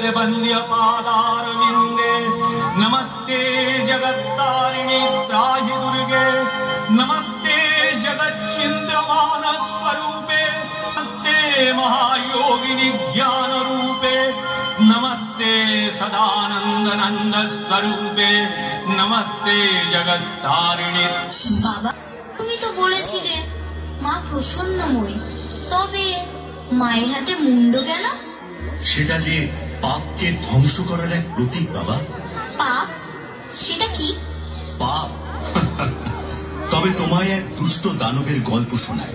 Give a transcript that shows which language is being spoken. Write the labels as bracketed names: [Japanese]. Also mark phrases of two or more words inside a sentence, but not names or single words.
[Sanskrit] वंद्य पादारविंदे, नमस्ते जगत्तारिणी त्राहि दुर्गे, नमस्ते जगत चिंद्रमान स्वरूपे, नमस्ते महायोगिनी ज्ञान रूपे, नमस्ते सदानंद नंद स्वरूपे, नमस्ते जगत्तारिणी। [Bangla] बाबा তুমি তো বলেছিলে মা প্রসন্নময়ী, তবে মায়ের হাতে মুন্ড কেন? সেটা যে পাপকে ধ্বংস করার এক প্রতীক বাবা। পাপ? সেটা কি? পাপ তবে তোমায় এক দুষ্ট দানবের গল্প শোনায়।